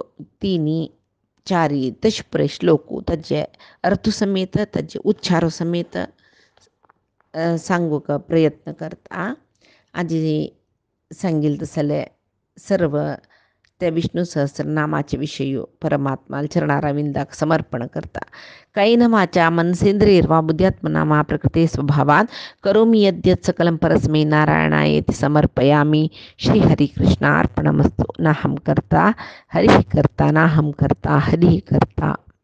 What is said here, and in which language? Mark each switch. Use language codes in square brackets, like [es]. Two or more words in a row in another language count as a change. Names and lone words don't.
[kok] 3 4 तशे पुरे श्लोक ताजे अर्थ समेत ताजे उच्चार समेत सांगूक प्रयत्न करता आजी सांगिल तसले सर्व त्या विष्णू सहस्रनामाचे विषय परमात्मा चरणारविंदाक समर्पण करता [sa] कायेन वाचा मनसेंद्रियर्वा बुद्ध्यात्मना मा प्रकृते स्वभावात् करोमि यद्यत् सकलं परस्मै नारायणायेति समर्पयामि श्री हरि कृष्णार्पणमस्तु नाहं कर्ता हरिः कर्ता नाहं कर्ता हरिः कर्ता